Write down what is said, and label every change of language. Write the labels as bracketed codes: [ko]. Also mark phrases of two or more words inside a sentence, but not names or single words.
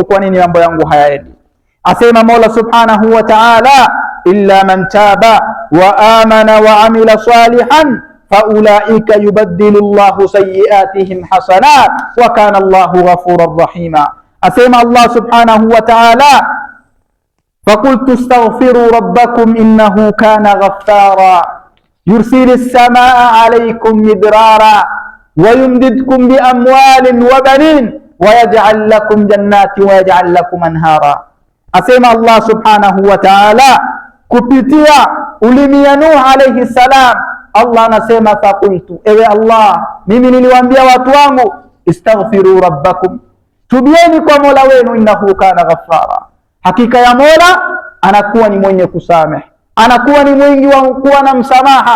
[sw] Kwa nini mambo yangu hayaendi? Asema Mola [ar] سبحانه وتعالى، إلا من تاب وآمن وعمل صالحا فأولئك يبدل الله سيئاتهم حسنات وكان الله غفورا رحيما. [sw] Asema Allah [ar] سبحانه وتعالى, فقلت استغفروا ربكم إنه كان غفارا يرسل السماء عليكم مدرارا ويمددكم بأموال وبنين ويجعل لكم جنات ويجعل لكم أنهارا. أسمى الله سبحانه وتعالى [sw] kupitia ulimi ya Nuh [ar] عليه السلام, [sw] Allah anasema faqultu, ewe Allah, mimi niliwaambia watu wangu, [ar] استغفروا ربكم, [sw] tubieni kwa Mola wenu, [ar] إنه كان غفارا, [sw] hakika ya Mola anakuwa ni mwenye kusamehe, anakuwa ni mwingi wa kuwa na msamaha.